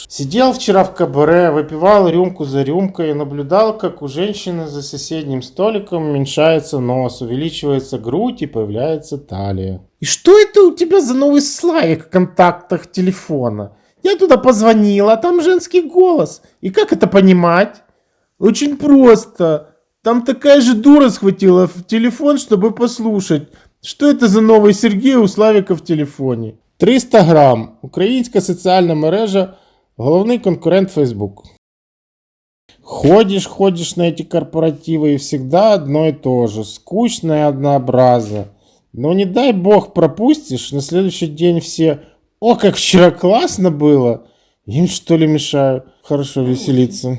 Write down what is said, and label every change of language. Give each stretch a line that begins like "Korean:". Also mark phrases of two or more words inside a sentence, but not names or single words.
Russian: Сидел вчера в кабаре, выпивал рюмку за рюмкой и наблюдал, как у женщины за соседним столиком уменьшается нос, увеличивается грудь и появляется талия. И что это у тебя за новый слайд в контактах телефона? Я туда позвонила, а там женский голос. И как это понимать? Очень просто. Там такая же дура схватила в телефон, чтобы послушать, что это за
Ukrainian: новий Сергій у Славіка в телефоні. 300 грам. Українська соціальна мережа, головний конкурент Facebook.
Russian: Ходишь на эти корпоративы и всегда одно и то же. Скучно и однообразно. Но не дай бог пропустишь, на следующий день все... О, как вчера классно было! Им что ли мешаю? Хорошо веселиться.